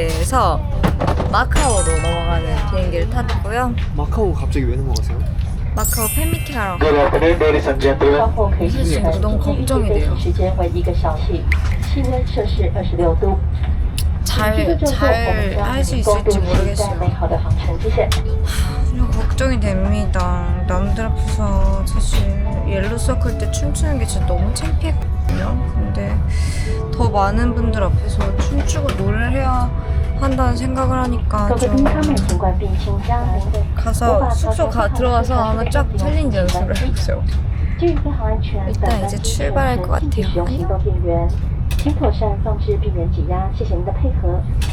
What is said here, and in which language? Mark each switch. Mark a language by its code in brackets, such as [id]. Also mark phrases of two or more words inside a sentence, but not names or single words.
[ko] 마카오에서 마카오로 넘어가는 비행기를 탔고요. 마카오 갑자기 왜 넘어가세요? 마카오 팬미팅 하러 [en] Good [ko] 가요. [en] afternoon, ladies and gentlemen. [ko] 사실 너무 걱정이 돼요. [zh] 时间为1个小时，气温摄氏26度。 [ko] 잘 할 수 있을지 모르겠어요. [zh] 美好的航程，谢谢。 [ko] 그냥 걱정이 됩니다. 남들 앞에서 사실 옐로 서클 때 춤추는 게 진짜 너무 창피했거든요. 근데 더 많은 분들 앞에서 춤추고 노래를 해야 한다는 생각을 하니까 [zh] 各位 [ko] 좀 [zh] 宾客们，请关闭请将您的 [ko] 가서 숙소 들어와서 아마 쫙 챌린지 연습을 해보세요. [zh] 至于飞行安全， [ko] 일단 이제 출발할 것 같아요. [zh] 使用行动电源，请妥善放置避免挤压，谢谢您的配合。